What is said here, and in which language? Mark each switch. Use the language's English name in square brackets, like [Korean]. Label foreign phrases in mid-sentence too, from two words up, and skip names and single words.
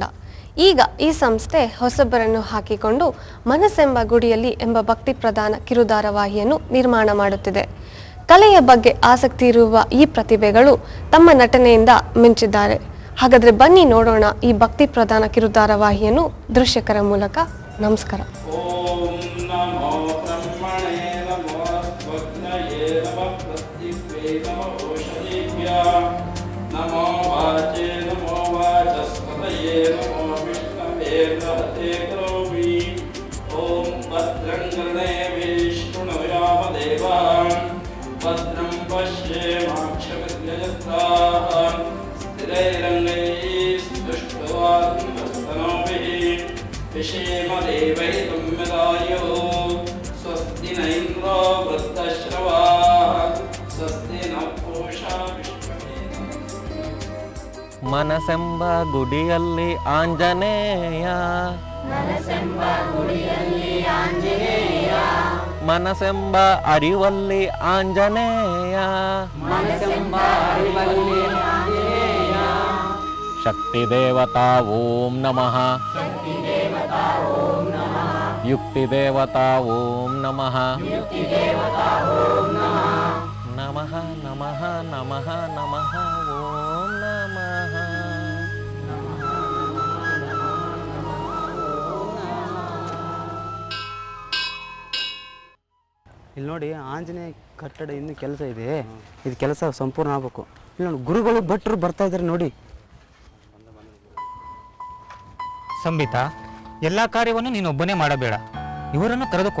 [Kannada] ಈಗ ಈ ಸಂಸ್ಥೆ ಹೊಸಬರನ್ನು ಹಾಕಿಕೊಂಡು ಮನಸ್ಸೆಂಬ ಗುಡಿಯಲ್ಲಿ ಎಂಬ ಭಕ್ತಿ ಪ್ರಧಾನ ಕಿರುಧಾರಾವಾಹಿಯನ್ನು ನಿರ್ಮಾಣ ಮಾಡುತ್ತಿದೆ. ಕಲೆಯ ಬಗ್ಗೆ ಆಸಕ್ತಿ ಇರುವ ಈ ಪ್ರತಿಭೆಗಳು ತಮ್ಮ ನಟನೆಯಿಂದ ಮಿಂಚಿದ್ದಾರೆ. ಹಾಗಾದರೆ ಬನ್ನಿ ನೋಡೋಣ ಈ ಭಕ್ತಿ ಪ್ರಧಾನ ಕಿರುಧಾರಾವಾಹಿಯನ್ನು ದೃಶ್ಯಕರ ಮೂಲಕ. ನಮಸ್ಕಾರ. [Sanskrit] नमो वाचे नमो वाचस्पतये नमो विष्णवे नमस्ते करोमि. ओम भद्रं कर्णेभिः शृणुयामदेवान् भद्रं पश्येमाक्षभिर्यजत्राः स्थिरैरङ्गैस्तुष्टवान्स्तनोभिः विषेमदेवैतं यदायुः स्वस्ति न इन्द्रो वृद्धश्रवाः स्वस्ति न पूषा. [Kannada] ಮನಸೆಂಬ ಗುಡಿಯಲ್ಲಿ ಆಂಜನೇಯ, ಮನಸೆಂಬ ಅರಿವಲ್ಲಿ ಆಂಜನೇಯ, [Sanskrit] ಶಕ್ತಿ ದೇವತಾ ಓಂ ನಮಃ, ಯುಕ್ತಿ ದೇವತಾ ಓಂ ನಮಃ, ನಮಃ ನಮಃ ನಮಃ ನಮಃ ಓಂ ನಮಃ. [Kannada] ಇಲ್ಲಿ ನೋಡಿ, ಆಂಜನೇಯ ಕಟ್ಟಡ ಇನ್ನೂ ಕೆಲಸ ಇದೆ. ಇದು ಕೆಲಸ ಸಂಪೂರ್ಣ ಆಗಬೇಕು. ಇಲ್ಲಿ ನೋಡಿ, ಗುರುಗಳು ಭಟ್ರು ಬರ್ತಾ ಇದ್ದಾರೆ ನೋಡಿ. ಸಂಬಿತಾ, ಎಲ್ಲ ಕಾರ್ಯವನ್ನು ನೀನೊಬ್ಬನೇ ಮಾಡಬೇಡ, ಇವರನ್ನು ಕರೆದುಕೋ.